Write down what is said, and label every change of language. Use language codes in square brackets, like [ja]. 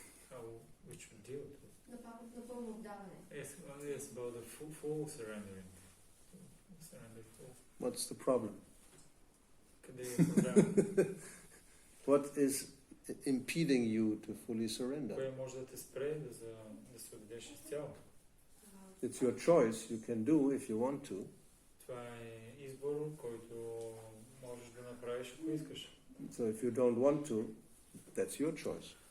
[en] How we should deal with it? [bg] Напълно отдаване. [en] Yes, about the full surrendering. Surrender full. What's the problem? [bg] Къде е проблем? [en] What is impeding you to fully surrender? [bg] Кое може да те спре да се отдадеш изцяло? [en] It's your choice. You can do if you want to. [bg] Това е избор, който можеш да направиш, ако искаш. [en] So if you don't want to, that's your choice.